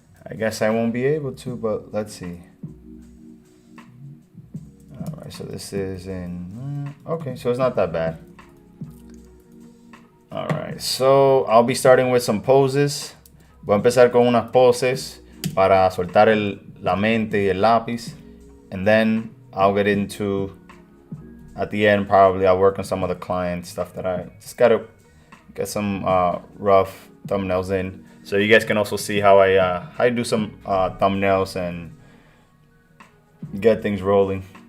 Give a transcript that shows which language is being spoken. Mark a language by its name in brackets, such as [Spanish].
[English] I guess I won't be able to, but let's see. Alright, so this is in... okay, so it's not that bad. Alright, so I'll be starting with some poses. [Spanish] Voy a empezar con unas poses para soltar la mente y el lápiz. [English] And then I'll get into, at the end, probably I'll work on some of the client stuff that I just got to get some rough thumbnails in. So you guys can also see how I do some thumbnails and get things rolling.